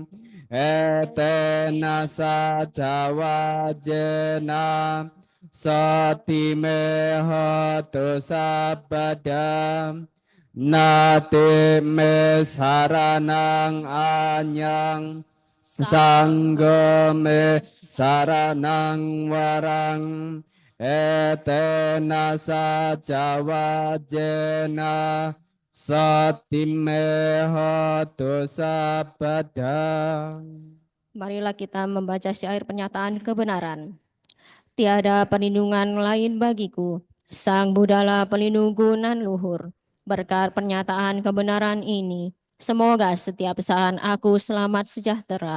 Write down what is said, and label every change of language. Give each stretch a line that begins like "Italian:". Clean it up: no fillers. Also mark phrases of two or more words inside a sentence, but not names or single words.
Pali: Etena sajawa jena Sati me hotu sabada Nati me saranang anyang Sangga me saranang warang Etena sajawa jena Sati me hotu sabada.
Indonesian: Marilah kita membaca syair pernyataan kebenaran. Tiada perlindungan lain bagiku, Sang Buddhalah pelindungku nan luhur. Berkat pernyataan kebenaran ini, semoga setiap saat aku selamat sejahtera.